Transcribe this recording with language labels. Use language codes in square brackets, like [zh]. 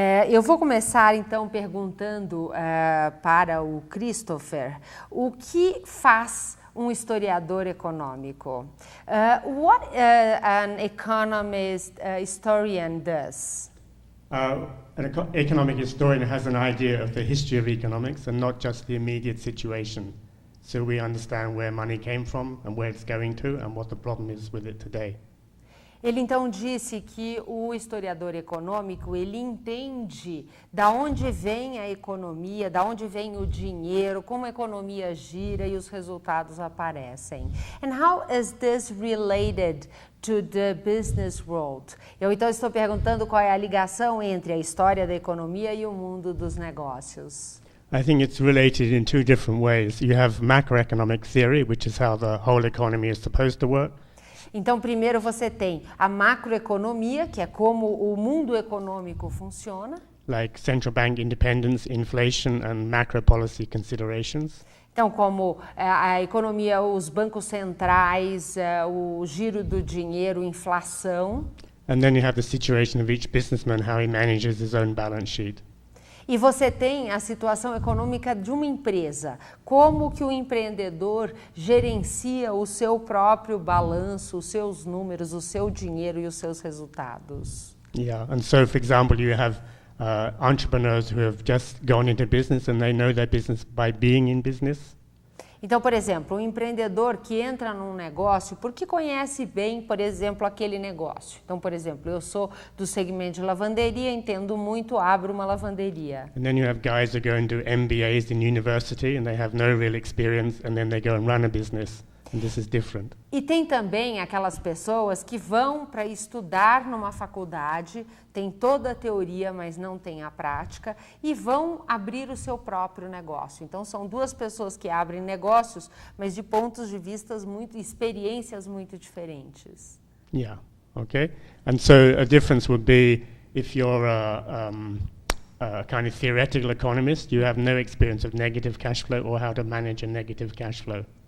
[pt] Eu vou começar então perguntando para o Christopher o que faz um historiador econômico. [en] What an economist historian does? An economic historian has an idea of the history of economics and not just the immediate situation. So we understand where money came from and where it's going to and what the problem is with it today. [pt] Ele então disse que o historiador econômico, ele entende da onde vem a economia, da onde vem o dinheiro, como a economia gira e os resultados aparecem. [en] And how is this related to the business world? [pt] Eu então estou perguntando qual é a ligação entre a história da economia e o mundo dos negócios. [en] I think it's related in two different ways. You have macroeconomic theory, which is how the whole economy is supposed to work. [pt] Então, primeiro você tem a macroeconomia, que é como o mundo econômico funciona. [en] Like central bank independence, inflation, and macro policy considerations. [pt] Então, como a economia, os bancos centrais, o giro do dinheiro, inflação. [en] And then you have the situation of each businessman, how he manages his own balance sheet. [pt] E você tem a situação econômica de uma empresa, como que o empreendedor gerencia o seu próprio balanço, os seus números, o seu dinheiro e os seus resultados. [en] Yeah, and so for example, you have entrepreneurs who have just gone into business and they know their business by being in business. [pt] Então, por exemplo, um empreendedor que entra num negócio porque conhece bem, por exemplo, aquele negócio. Então, por exemplo, eu sou do segmento de lavanderia, entendo muito, abro uma lavanderia. [en] And then you have guys who go and do MBAs in university and they have no real experience and then they go and run a business. And this is different. [pt] E tem também aquelas pessoas que vão para estudar numa faculdade, tem toda a teoria, mas não tem a prática, e vão abrir o seu próprio negócio. Então, são duas pessoas que abrem negócios, mas de pontos de vista experiências muito diferentes. [en] Yeah, okay. And so a difference would be if you're a kind of theoretical economist, you have no experience of negative cash flow or how to manage a negative cash flow.